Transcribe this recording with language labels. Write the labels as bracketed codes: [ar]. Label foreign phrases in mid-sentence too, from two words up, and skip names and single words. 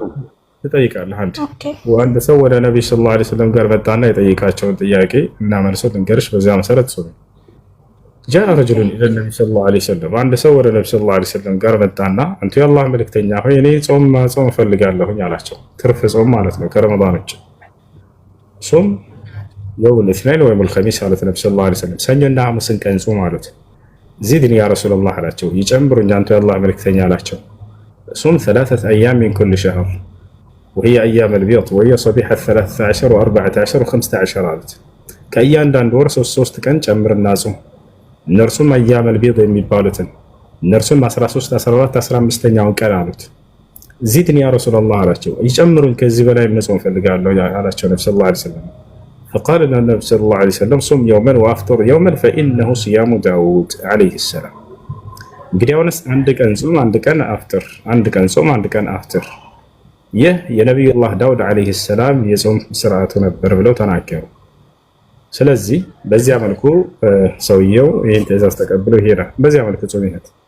[am] ትጠይቃለህ። አንድ ሰው ወደ ነብይ [ar] صلى الله عليه وسلم [am] ጋር መጣና የጠየቃቸውን ጥያቄ እና መልሶት እንገርሽ በዚያ መሰረት ጾም [ar] جاء رجل إلى النبي صلى الله عليه وسلم። [am] አንድ ሰው ወደ ነብይ [ar] صلى الله عليه وسلم [am] ጋር መጣና አንተ የአላህ መልእክተኛ ሆይ እኔ ጾም እፈልጋለሁኝ አላቸው። ትርፍ ጾም ማለት ነው ከረመዳን ውጭ ጾም የውም الاثنين ወይም الخميس አሉት ነብይ [ar] صلى الله عليه وسلم። [am] ሰኞና ሐሙስን ቀን ጾም አሉት። [ar] زدني يا رسول الله [am] አላቸው። ይጨምሩኝ አንተ የአላህ መልእክተኛ አላቸው። [ar] ሱም 3 أيام من كل شهر وهي أيام البيض وهي صبيحة 13 و14 و15 [am] አሉት። ከእያንዳንዱ ወር 3 ቀን ጨምርና ጾም። እነርሱም [ar] أيام [am] البيض የሚባሉትን እነርሱም 13 14 15ኛውን ቀን አሉት። [ar] زدني يا رسول الله [am] አላቸው። ይጨምሩኝ ከዚህ በላይ መጾም ፈልጋለሁ አላቸው ነብዩ [ar] صلى الله عليه وسلم። فقال النبي صلى الله عليه وسلم صم يوما وافطر يوما فانه صيام داود عليه السلام [am] እንግዲያውንስ አንድ ቀን ጾም አንድ ቀን አፍጥር፣ አንድ ቀን ጾም አንድ ቀን አፍጥር፣ ይህ የነቢዩላህ ዳውድ [ar] عليه السلام [am] የጾም ስርዓቱ ነበር ብለው ተናገሩ። ስለዚህ በዚያ መልኩ ሰውየው ይህን ትእዛዝ ተቀብሎ ይሄዳል። በዚያ መልኩ ጾም ይሄድ።